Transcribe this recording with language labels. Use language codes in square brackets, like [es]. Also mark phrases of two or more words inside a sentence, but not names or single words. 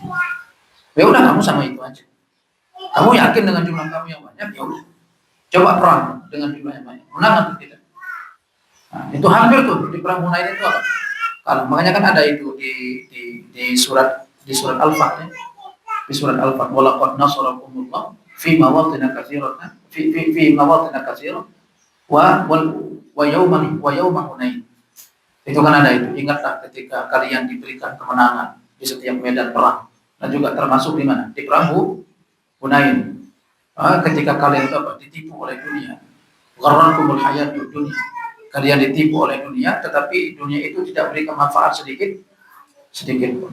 [id] Ya udah, kamu sama itu aja. Kamu yakin dengan jumlah kamu yang banyak, ya udah. Coba perang dengan jumlah yang banyak, menang atau tidak? Nah, itu hampir tuh di perang Hunain itu apa? Kalau makanya kan ada itu di surat Al-Fat ya. Di surat Al-Fat, [ar] ولقد نصركم الله في مواطن كثيرة في مواطن كثيرة ويوم حنين. [id] Itu kan ada itu. Ingatlah ketika kalian diberikan kemenangan di setiap medan perang. Dan juga termasuk di mana? Di perang Hunain. Ketika kalian ditipu oleh dunia, [ar] غرتكم الحياة الدنيا, [id] kalian ditipu oleh dunia, tetapi dunia itu tidak berikan manfaat sedikit pun.